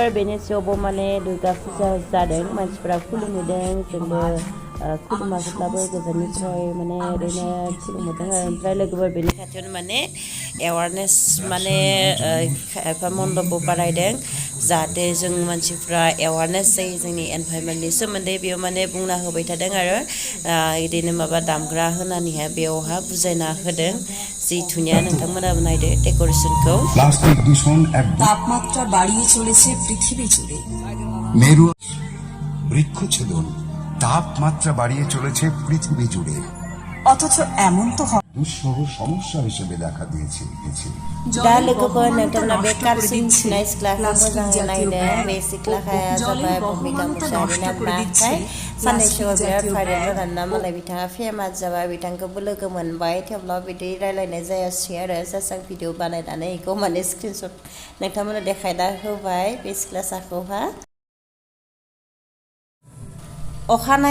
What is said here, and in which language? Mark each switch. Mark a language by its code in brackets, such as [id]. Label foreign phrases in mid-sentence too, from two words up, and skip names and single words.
[brx] बेनि सायावबो माने दुर्गा पुजा जादों मानसिफ्रा खुलुमहैदों जोंबो खुलुमाखैब्लाबो गोजाननिफ्राय माने ओरैनो खुलुमहैदों आरो ओमफ्राय लोगोफोर बेनि खाथियावनो माने एवारनेस माने खायफा मन्दपबो बानायदों जाहाथे जों मानसिफ्रा एवारनेस जायो जोंनि एनभाइरनमेन्टनि सोमोन्दै बेयाव माने बुंना होबाय थादों आरो बिदिनो माबा दामग्रा होनानैहाय बेयावहा बुजायना होदों जि धुनिया नोंथांमोनाबो नायदो डेक'रेसनखौ [bn] প্লাস্টিক দূষণ এক তাপমাত্রা বাড়িয়ে চলেছে পৃথিবী জুড়ে মেরু বৃক্ষচ্ছেদন তাপমাত্রা বাড়িয়ে চলেছে পৃথিবী জুড়ে অথচ এমন তো দুঃসহ সমস্যা হিসেবে দেখা দিয়েছে [brx] दा लोगोफोर नोंथांमोना बे कारसिन सिनाय सिख्लाखौ मोजाङै नायदो बे सिख्लाया जाबाय भुमिका मुसाहारिनि नाथाय साननैसोआव बिराद भाइरेल जानानै मालाय बिथाङा फेमास जाबाय बिथांखौबो लोगो मोनबाय थेवब्लाबो बिदि रायलायनाय जायासै आरो जास्ट आं भिडिअ बानायनानै बेखौ माने स्क्रिनशट नोंथांमोना देखायना होबाय बे सिख्लासाखौहा अखानाय